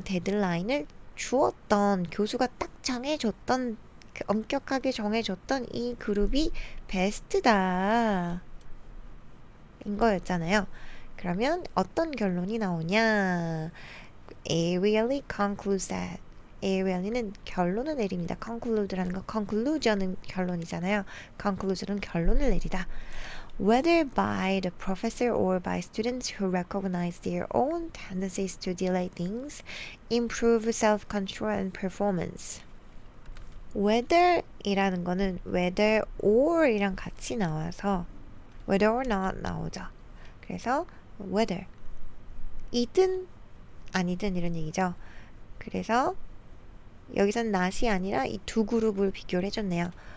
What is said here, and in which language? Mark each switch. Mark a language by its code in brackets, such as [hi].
[ko] 데드라인을 주었던, 교수가 딱 정해줬던, 그 엄격하게 정해줬던 이 그룹이 베스트다, 인 거였잖아요. 그러면 어떤 결론이 나오냐? [en] Ariely concludes that. [ko] Ariely는 결론을 내립니다. conclude라는 거, conclusion은 결론이잖아요. conclusion은 결론을 내리다. [en] Whether by the professor or by students who recognize their own tendencies to delay things, improve self-control and performance. [ko] whether이라는 거는 whether or이랑 같이 나와서 [en] whether or not [ko] 나오죠. 그래서 whether, 이든 아니든 이런 얘기죠. 그래서 여기선 not이 아니라 이 두 그룹을 비교를 해줬네요.